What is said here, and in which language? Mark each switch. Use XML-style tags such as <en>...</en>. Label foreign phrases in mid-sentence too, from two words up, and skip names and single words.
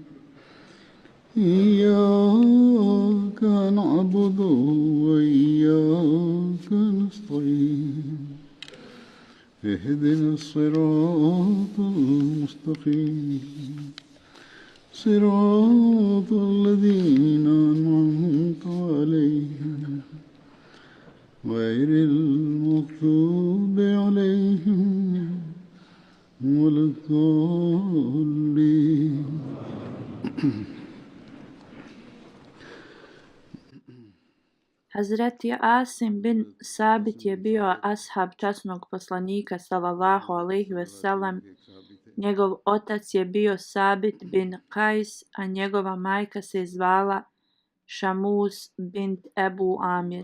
<ar>إياك نعبد وإياك نستعين اهدنا الصراط المستقيم صراط الذين أنعمت عليهم غير المغضوب عليهم ولا الضالين.</ar> <bs>Hazreti Asim bin Sabit je bio ashab časnog poslanika</bs> <ar>صلى الله عليه وسلم.</ar> <bs>Njegov otac je bio Sabit bin Kajs, a njegova majka se zvala Šamuz bint Ebu Amir.</bs>